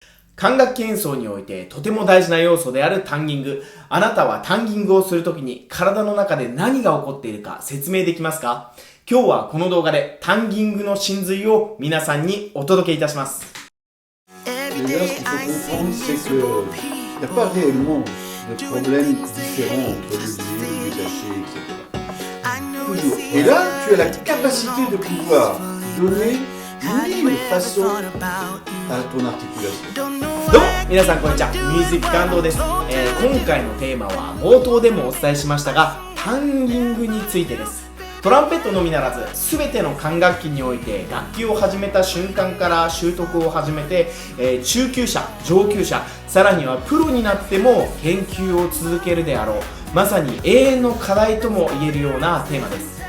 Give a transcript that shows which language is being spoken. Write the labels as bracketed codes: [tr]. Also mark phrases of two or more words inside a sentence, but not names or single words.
[ja] 管楽器演奏においてとても大事な要素であるタンギング。あなたはタンギングをするときに体の中で何が起こっているか説明できますか？今日はこの動画でタンギングの真髄を皆さんにお届けいたします。 [fr] Déjà, ce qu'il faut comprendre, c'est qu'il n'y a pas réellement de problème différent entre le lié, le détaché, etc. Toujours. Et là, tu as la capacité de pouvoir donner mille façons à ton articulation. [ja] どうも皆さんこんにちは、ミュージック感動です。今回のテーマは冒頭でもお伝えしましたが、タンギングについてです。トランペットのみならず全ての管楽器において楽器を始めた瞬間から習得を始めて、中級者、上級者、さらにはプロになっても研究を続けるであろう、まさに永遠の課題とも言えるようなテーマです。